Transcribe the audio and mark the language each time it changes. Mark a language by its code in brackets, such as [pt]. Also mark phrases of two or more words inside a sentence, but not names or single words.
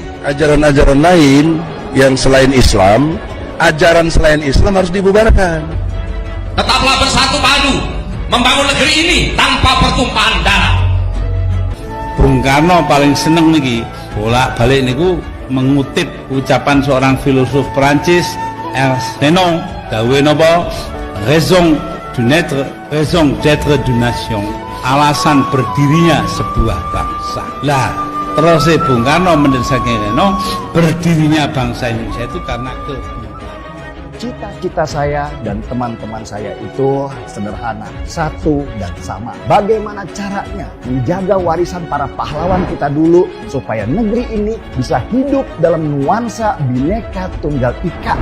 [id] Ajaran-ajaran lain yang selain Islam, ajaran selain Islam harus dibubarkan. Tetaplah bersatu padu membangun negeri ini tanpa pertumpahan darah. Bung Karno paling [jv] seneng niki [id] bolak-balik niku mengutip ucapan seorang filosof Prancis, [jv] Ernst Renan, dawe napa? [fr] Raison d'être d'une nation. [id] Alasan berdirinya sebuah bangsa. Lah, terus Bung Karno mendesaknya Renan, berdirinya bangsa Indonesia itu karena Cita-cita saya dan teman-teman saya itu sederhana, satu dan sama. Bagaimana caranya menjaga warisan para pahlawan kita dulu supaya negeri ini bisa hidup dalam nuansa Bhinneka Tunggal Ika.